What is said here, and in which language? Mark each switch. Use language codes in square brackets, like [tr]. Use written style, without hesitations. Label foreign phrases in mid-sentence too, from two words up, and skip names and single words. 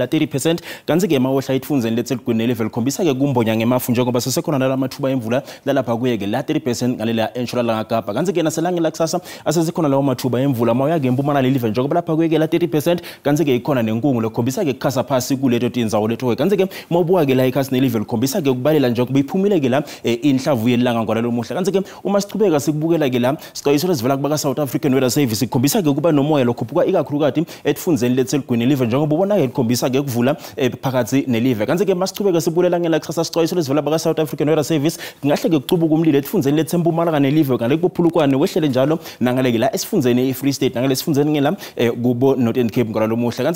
[ss] 30% kanzi ke mawohla itfunze leThekwini level khombisa ke kumbonya ngemafu njengoba sesekhona nalamathuba emvula lalapha kuyekela 30% ngalela entshonalanga Kapa kanzi ke naselanga lakusasa asezikhona lawo mathuba emvula moya ngempuma nalelive njengoba lapha kuyekela 30% kanzi ke ikhona nenkungu lekhombisa ke kukhasa phasi kuleto tindzawo leto kanzi ke mobuka ke la ikhasi nelevel khombisa ke kubalela njengoba iphumile ke la inhlavu yelanga ngwalalo muhla kanzi ke uma sichubeka sikubukela ke la sixwayiso lesivela kuba South African Weather Service ikhombisa ke kuba nomoya lokhuphuka ikakhulukati etfunzeni leThekwini live njengoba ubona ke ikhombisa ke kuvula phakathi nelive kanzi ke masichubeka sibulela ngela kusasa sixwayiso lesivela kuba South African Weather Service ngahle ke kucubuka umlilo etfunzeni leThempumalanga nelive ngale kuphulukwane wehlele njalo nangale ke la esifundeni eFree State nangale esifundeni ngela kubo Northern Cape ngwalalo muhla kanzi